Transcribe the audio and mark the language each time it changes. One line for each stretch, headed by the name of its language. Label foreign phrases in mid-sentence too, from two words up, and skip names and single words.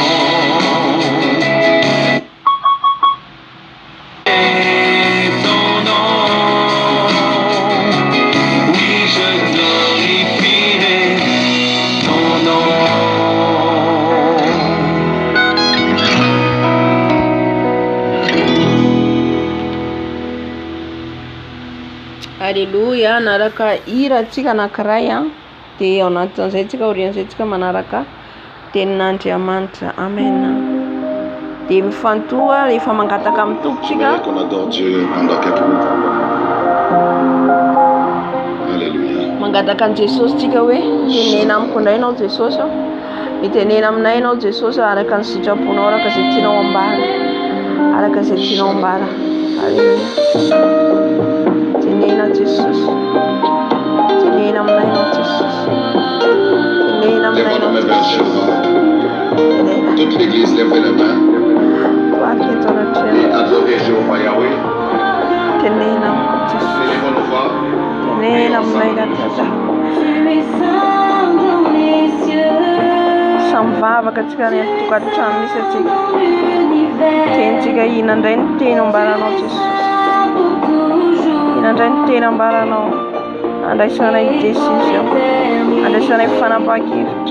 French: Et ton nom, oui, je glorifierai ton nom. Alléluia,
Malagasy: naraka hira tsika anankiray dia ao anatin'izay tsika orian'izay tsika manaraka tenin'Andriamanitra. Amen. Dia mifantoha rehefa mangataka amin'ny tompontsika.
French: Qu'on adore Dieu pendant quelques minutes. Alléluia.
Malagasy: Mangataka an' Jesosy tsika hoe tenena amiko indray ianao Jesosy, mitenena aminay ianao Jesosy araka ny sitraponao, araka izay tianao ambara, araka izay tianao ambara. Alléluia. Tenena Jesosy, tenena aminay ianao Jesosy, tenena aminay
French: Lève-moi
Malagasy: ianao
French: mes vers
Malagasy: Jesosy. Jéhovah.
French: Toute l'église, lève les mains
Malagasy: Toaky eto et anatrehana,
French: adorez Jéhovah Yahweh.
Malagasy: tenena amiko Jesosy,
French: Élevons nos voix.
Malagasy: tenena aminay Tata. Samy vavaka tsika ny tokantrano misy atsika, tenitsika ina indray ny teny ambaranao Jesosy, ina indray ny teny ambaranao, andraisanay décision, andraisanay fanapahan-kevitra.